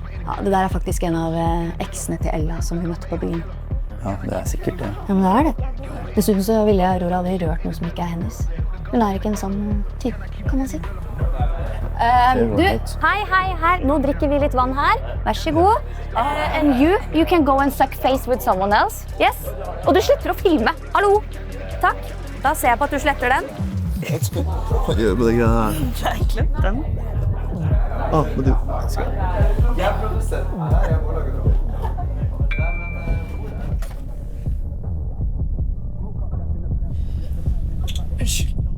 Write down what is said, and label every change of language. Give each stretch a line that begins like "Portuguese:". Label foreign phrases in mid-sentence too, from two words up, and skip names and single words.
Norwegian: Ja, det der er faktisk en av eksene til Ella som vi møtte på byen. Ja, det er sikkert det. Ja, men det er det. Dessuten så ville Aurora aldri rørt noe som ikke er hennes. Hun er ikke en sånn type, kan man si. Du, hei, her. Nå drikker vi litt vann her. Vær så god.
English: And you can go and suck face with someone else. Yes.
Norwegian: Og du slutter å filme. Hallo. Takk. Da ser jeg på at du sletter den. Hva gjør du med det greia her? Jeg glemte den. Men du... Jeg produserer her, jeg må lage det. Unnskyld.